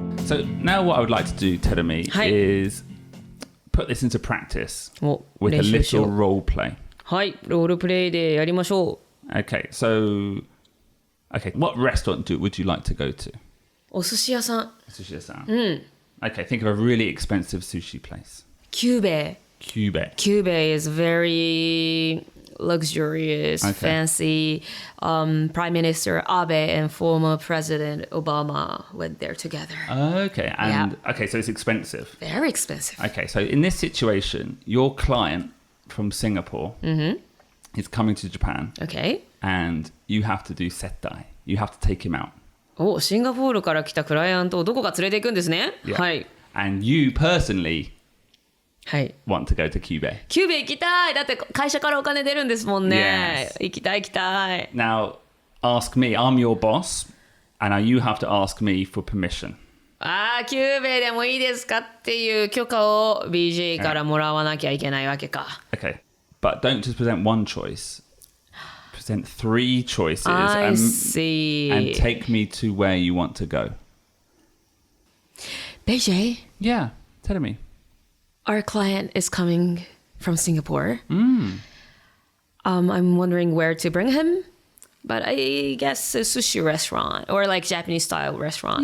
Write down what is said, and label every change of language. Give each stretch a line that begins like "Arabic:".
English: So now what I would like to do, Terumi, is put this into practice with a little role play.
Japanese: はい、ロールプレイでやりましょう。
English: Okay, so, what restaurant would you like to go to?
Japanese: お寿司屋さん。
English: Sushi-san. Okay, think of a really expensive sushi place.
Japanese: キューベイ。
English: Cube. Cube is very luxurious, fancy. Prime Minister Abe and former President Obama went there together. Okay, and okay, so it's expensive. Very expensive. Okay, so in this situation, your client from Singapore is coming to Japan, Okay. and you have to do settai. You have to take him out.
Japanese: シンガポールから来たクライアントをどこか連れて行くんですね。
English: Yeah.
Japanese: はい。
English: And you personally
Japanese: はい。
English: want to go to Cube.
Japanese: キューベ行きたい。だって会社からお金出るんですもんね。
English: Yes.
Japanese: 行きたい行きたい。
English: Now, ask me. I'm your boss, and now you have to ask me for permission.
Japanese: キューベでもいいですかっていう許可を BJ からもらわなきゃいけないわけか。
English: Okay, but don't just present one choice. Present 3 choices I see. and take me to where you want to go. BJ, Yeah, tell me. our client is coming from Singapore. I'm wondering where to bring him, but I guess a sushi restaurant or like Japanese style restaurant